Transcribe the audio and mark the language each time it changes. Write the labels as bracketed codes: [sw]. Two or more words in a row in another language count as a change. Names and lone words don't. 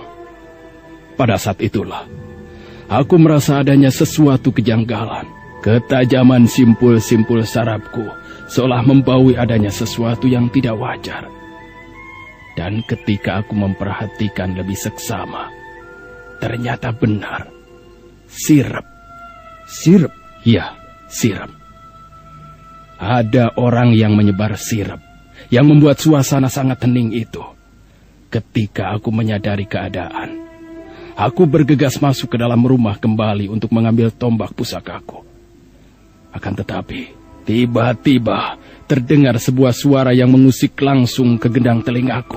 [id] Pada saat itulah, aku merasa adanya sesuatu kejanggalan. Ketajaman simpul-simpul sarafku seolah membaui adanya sesuatu yang tidak wajar. Dan ketika aku memperhatikan lebih seksama, ternyata benar. Sirep. Sirep? Ya, sirep. Ada orang yang menyebar sirep yang membuat suasana sangat hening itu. Ketika aku menyadari keadaan, aku bergegas masuk ke dalam rumah kembali untuk mengambil tombak pusakaku. Akan tetapi, tiba-tiba terdengar sebuah suara yang mengusik langsung ke gendang telingaku.